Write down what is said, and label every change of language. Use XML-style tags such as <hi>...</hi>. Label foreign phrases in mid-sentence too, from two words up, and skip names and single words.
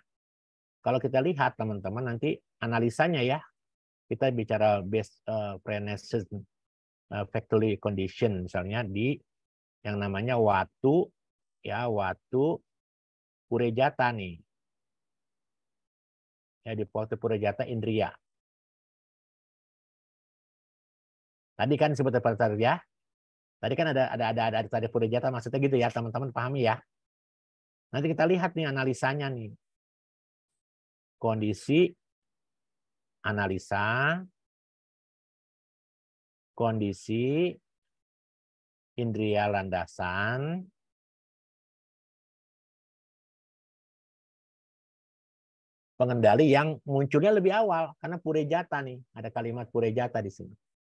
<id>Kalau kita lihat teman-teman nanti analisanya ya, kita bicara</id> <en>base prenaissance factory condition</en> <id>misalnya di yang namanya watu purejata nih. Ya, di</id> <pi>watu purejata indriya.</pi> <id>Tadi kan disebut tadi ya. Tadi kan ada tadi Purejata, maksudnya gitu ya, teman-teman pahami ya. Nanti kita lihat nih analisanya nih. Kondisi analisa, kondisi indria landasan, pengendali yang munculnya lebih awal karena Purejata nih, ada kalimat Purejata di sini.</id>